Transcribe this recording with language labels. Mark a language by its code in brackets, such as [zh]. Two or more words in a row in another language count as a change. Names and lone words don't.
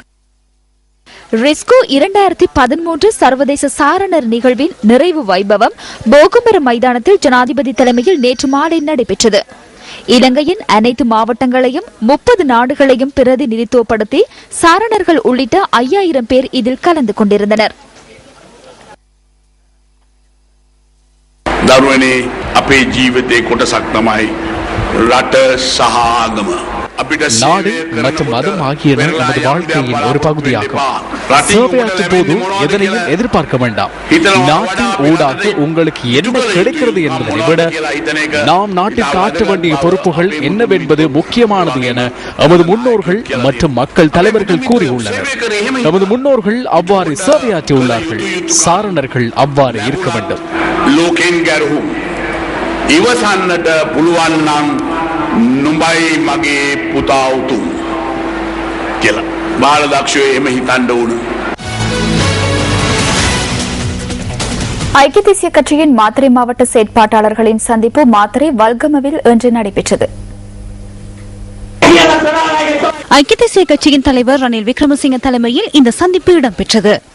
[ta] ரெஸ்கோ 2013 சர்வதேச சாரணர் நிகழ்வின் நிறைவு வைபவம் போகுமர மைதானத்தில் ஜனாதிபதி தலைமையில் நேற்று மாலை நடைபெற்றது. இலங்கையின் அனைத்து மாவட்டங்களையும் 30 நாடுகளையும் பிரதிநிதித்துவப்படுத்தி சாரணர்கள் உள்ளிட்ட 5000 பேர் இதில் கலந்து கொண்டிருந்தனர். [si] දරුවනේ අපේ ජීවිතේ කොටසක් තමයි රට සහ ආගම. [ta] நாடு மற்றும் மதம் ஆகியன நமது வாழ்க்கையின் ஒரு பகுதியாகும். சேவையாற்றும் போது எதனையும் எதிர்பார்க்க வேண்டாம். நாட்டின் ஊடாக உங்களுக்கு என்ன கிடைக்கிறது என்பதை விட நாம் நாட்டிற்கு ஆற்ற வேண்டிய பொறுப்புகள் என்னவென்பது முக்கியமானது என நமது முன்னோர்கள் மற்றும் மக்கள் தலைவர்கள் கூறியுள்ளனர். நமது முன்னோர்கள் அவ்வாறு சேவையாற்றியுள்ளார்கள். சாரணர்கள் அவ்வாறு இருக்க வேண்டும். [si] ඉවසන්නට පුළුවන් නම් නුඹයි මගේ පුතා උතුම් කියලා බාලදක්ෂයෝ එහෙම හිතන්න ඕන. [ta] ஐக்கிய தேசிய கட்சியின் மாத்தறை மாவட்ட செயற்பாட்டாளர்களின் சந்திப்பு மாத்தறை வல்கமவில் இன்று நடைபெற்றது. ஐக்கிய தேசிய கட்சியின் தலைவர் ரணில் விக்ரமசிங்க தலைமையில் இந்த சந்திப்பு இடம்பெற்றது.